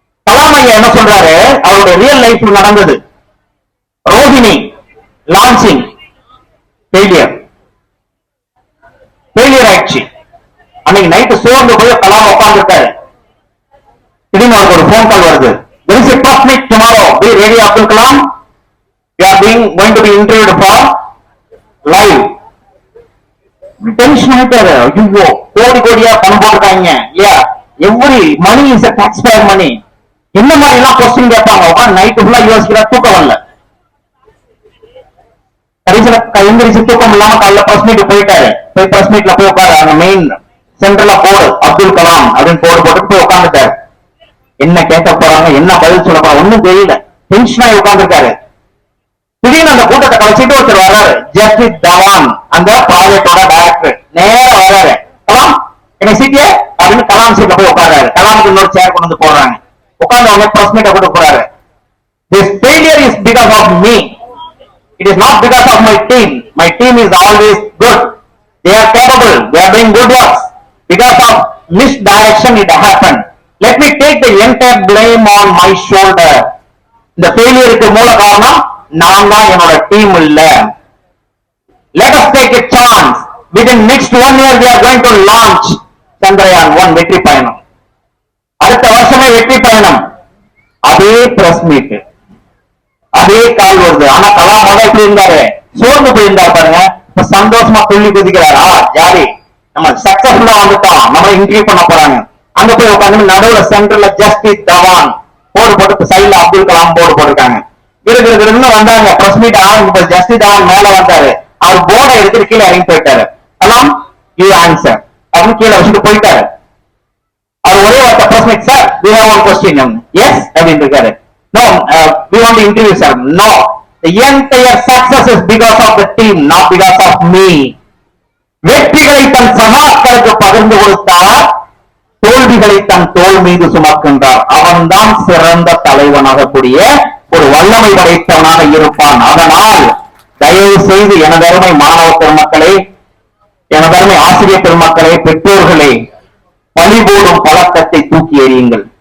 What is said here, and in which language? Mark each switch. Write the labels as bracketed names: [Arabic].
[Tamil] கலாம் ஐயா என்ன சொல்றாரு? அவருடைய ரியல் லைஃப்ல நடந்தது. ரோஹிணி லான்ச்சிங் ஃபெயிலியர் ஆயிடுச்சு. அன்னைக்கு நைட்டு சோர்ந்து போய் கலாம் உட்கார்ந்துட்டாரு. திடீர்னு அவருக்கு ஒரு போன் கால் வருது. [English] There is a press meet tomorrow. Be ready, Abdul Kalam. You are going to be interviewed for live. [Tamil] Tension ஆயிட்டாரு. ஐயோ, கோடி கோடியா பணம் போட்டுருக்காங்க இல்லையா? Every money is a taxpayer money. என்ன மாதிரி எல்லாம் கொஸ்டின் கேட்பாங்க. நைட்டு ஃபுல்லா யோசிக்கிற, தூக்கம் வரல. கடைசியில எந்திரிச்சு தூக்கம் இல்லாம காலைல பிரஸ் மீட் போயிட்டாரு. போய் பிரஸ் மீட்ல போய் உட்காரு. அங்க மெயின் சென்டர்ல போடு அப்துல் கலாம் அப்படின்னு போட்டு போய் உட்காந்துட்டாரு. என்ன கேட்க போறாங்க, என்ன பதில் சொல்ல போறாங்க ஒண்ணும் தெரியல. டென்ஷன் ஆகி உட்காந்துருக்காரு. திடீர்னு அந்த கூட்டத்தை கழிச்சிட்டு ஒருத்தர் வர்றாரு, ஜஸ்டிஸ் தவான், அந்த ப்ராஜெக்டோட டைரக்டர். நேரம் வர்றாரு, கலாம் என்ன சீட்டிய அப்படின்னு கலாம் சீட்ல போய் உட்கார்றாரு. கலாமுக்கு இன்னொரு சேர் கொண்டு வந்து போடுறாங்க. உட்கார்ந்து அவங்க பிரஸ் மீட்டை போட்டு போறாரு. [English] This failure is because of me. It is not because of my team. My team is always good. They are capable. They are doing good works. Because of misdirection it happened. Let me take the entire blame on my shoulder. [Tamil] இந்த ஃபெயிலியருக்கு மூல காரணம் நான் தான், என்னோட team இல்ல. [English] Let us take a chance. Within next 1 year we are going to launch Chandrayaan 1 [Tamil] வெற்றி பயணம். அடுத்த வருஷமே வெற்றி பயணம். அதே பிரஸ் மீட், அதே கால் வருது. ஆனா கலாம் முதல் எப்படி இருந்தாரு? சோர்ந்து போயிருந்தாரு பாருங்க. இப்ப சந்தோஷமா துள்ளி குதிக்கிறாரா? ஜாலி, நம்ம சக்சஸ்ஃபுல்லா வந்துட்டோம், நம்ம இன்டர்வியூ பண்ண போறாங்க. அங்க போய் உட்காந்து நடுவுல சென்டர்ல ஜஸ்டிஸ் தவான் போர்டு போட்டு, சைட்ல அப்துல் கலாம் போர்டு போட்டிருக்காங்க. விருது வந்தாங்க. பிரஸ் மீட் ஆரம்பிச்சு ஜஸ்டிஸ் தவான் மேல வந்தாரு. அவர் போர்டை எடுத்துட்டு கீழே இறங்கி போயிட்டாரு. கலாம் யூ ஆன்சர் அப்படின்னு கீழே வச்சுட்டு போயிட்டாரு. அவர் ஒரே வார்த்தை press meet, sir [English] we have one question. [Tamil] S அப்படின்னு இருக்காரு. [English] No, we want to interview sir. No, the entire success is because of the team, not because of me. [Tamil] வெற்றிகளை தன் சகாக்களுக்கு பகிர்ந்து கொடுத்தார். கோடிகளை தன் தோள் மீது சுமக்கின்றார். அவன்தான் சிறந்த தலைவனாக கூடிய ஒரு வல்லமை படைத்தவனாக இருப்பான். அதனால் தயவு செய்து எனதருமை மாணவ பெருமக்களே, எனதருமை ஆசிரியர் பெருமக்களே, பெற்றோர்களே, பழிபோடும் பழக்கத்தை தூக்கி எறியுங்கள்.